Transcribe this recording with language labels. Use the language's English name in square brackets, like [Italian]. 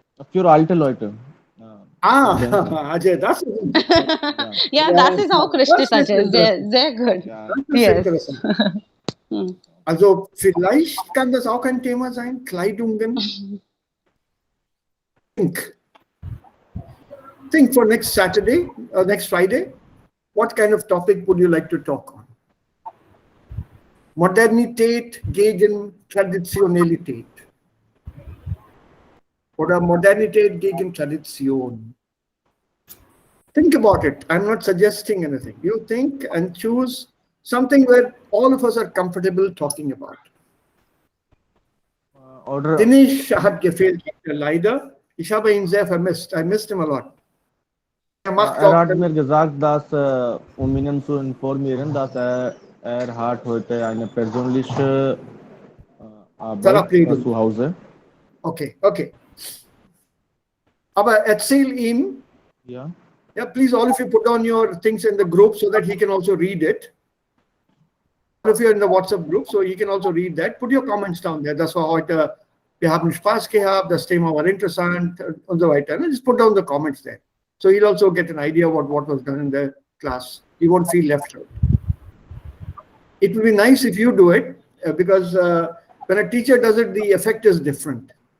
[German] Für alte Leute. Ajay, das ist ja, das ist auch richtig, Ajay. Sehr gut. [English] Yes. [German] Also vielleicht kann das auch ein Thema sein, Kleidungen. [English] Think for next Saturday, next Friday, what kind of topic would you like to talk on? [German] Modernität gegen Traditionalität. Oder Modernität gegen Tradition. [English] Think about it. I'm not suggesting anything. You think and choose something where all of us are comfortable talking about. [German] Dinesh hat gefehlt, leider. Ich habe ihn sehr vermisst. [English] I missed him a lot. [German] Hat mir gesagt, dass Ihnen zu informieren, dass hat heute eine persönliche Arbeit zu Hause. Okay, okay. Aber erzähl ihm. [English] Yeah. Yeah, please all of you put on your things in the group so that he can also read it. if you're in the WhatsApp group, so you can also read that. Put your comments down there. [German] Das war heute, wir haben Spaß gehabt, das Thema war interessant und so weiter. [English] And just put down the comments there. So you'll also get an idea about what was done in the class. You won't feel left out. It will be nice if you do it because when a teacher does it, the effect is different.